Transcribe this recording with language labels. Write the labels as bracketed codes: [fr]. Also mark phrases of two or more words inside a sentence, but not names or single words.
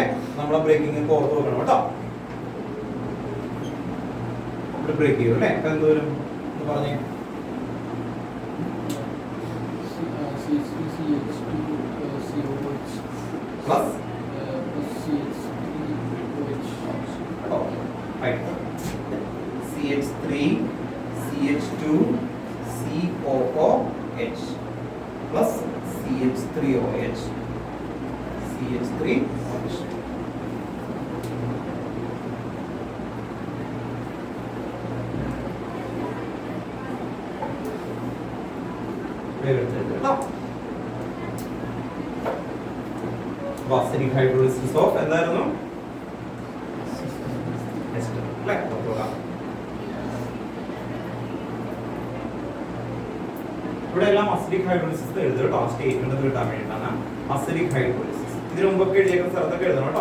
[ml] നമ്മളെ ബ്രേക്കിംഗ് ഓർത്ത് വെക്കണം കേട്ടോ. ഇവിടെ ബ്രേക്ക് ചെയ്യും അല്ലേ? അപ്പൊ എന്തോരും പറഞ്ഞേ പ്ലസ് CH3 CH2 COOH plus CH3OH. [en] CH3OH. Acidic hydrolysis of എന്തായിരുന്നു? [ml] Ester. അല്ലേ? ഇവിടെ എല്ലാം [en] acidic hydrolysis [ml] എഴുതുക കേട്ടോ. സ്റ്റേറ്റ്മെന്റ് കിട്ടാൻ വേണ്ടിയിട്ടാണ് [en] acidic hydrolysis. [ml] ഇതിന് മുമ്പൊക്കെ എഴുതിയേക്കുന്ന സ്ഥലത്തൊക്കെ എഴുതണം കേട്ടോ.